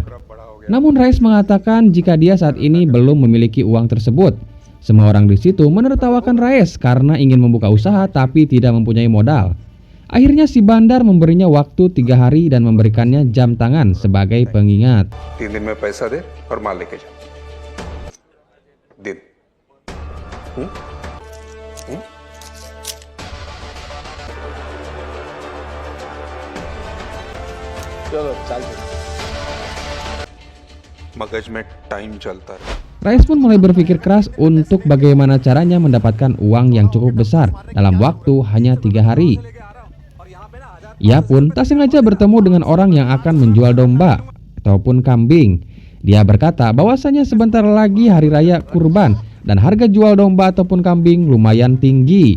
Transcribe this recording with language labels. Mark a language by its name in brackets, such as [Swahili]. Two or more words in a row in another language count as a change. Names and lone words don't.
[Indonesian] Namun Raes mengatakan jika dia saat ini belum memiliki uang tersebut. Semua orang di situ menertawakan Raes karena ingin membuka usaha tapi tidak mempunyai modal. Akhirnya si bandar memberinya waktu 3 hari dan memberikannya jam tangan sebagai pengingat. [Hindi] 3 दिन में पैसा दे और माल लेके जा। दिन। चलो चलते। मगज में टाइम चलता है। [Indonesian] Rais pun mulai berpikir keras untuk bagaimana caranya mendapatkan uang yang cukup besar dalam waktu hanya 3 hari. Ia pun tak sengaja bertemu dengan orang yang akan menjual domba ataupun kambing. Dia berkata bahwasanya sebentar lagi hari raya kurban dan harga jual domba ataupun kambing lumayan tinggi.